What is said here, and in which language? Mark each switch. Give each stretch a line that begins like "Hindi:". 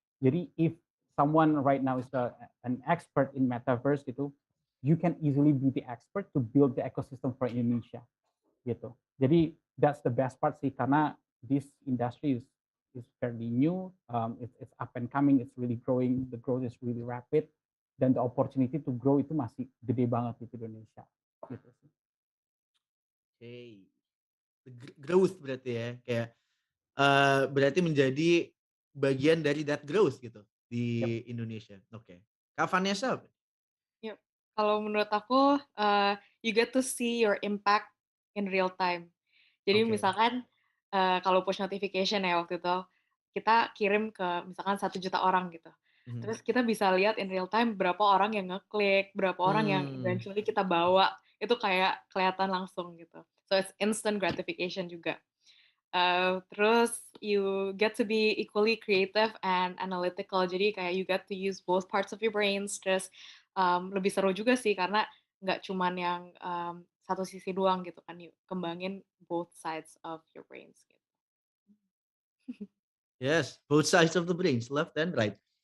English: Jadi if someone right now is an expert in metaverse gitu, you can easily be the expert to build the ecosystem for Indonesia gitu. Jadi that's the best part sih karena this industry is fairly new, it's up and coming, it's really growing, the growth is really rapid, dan the opportunity to grow itu
Indonesian: masih gede banget di Indonesia gitu sih.
English: Hey.
Indonesian: Growth berarti ya, kayak berarti menjadi bagian dari
English: that growth
Indonesian: gitu di Indonesia. Oke. Kak Vanessa?
English: Yep.
Indonesian: Kalau menurut aku,
English: you get to see your impact in real time.
Indonesian: Jadi Oke. misalkan kalau push notification ya waktu itu, kita kirim ke misalkan 1 juta orang gitu. Terus kita bisa lihat
English: in real time
Indonesian: berapa orang yang ngeklik, berapa orang yang eventually kita bawa, itu kayak kelihatan langsung gitu.
English: So it's instant gratification juga. Terus you get to be equally creative and analytical.
Indonesian: Jadi kayak
English: you get to use both parts of your brains.
Indonesian: Terus lebih seru juga sih karena nggak cuman yang satu sisi doang gitu kan.
English: You
Indonesian: kembangin
English: both sides of your brains.
Indonesian: Gitu.
English: Yes, both sides of the brains, left and right.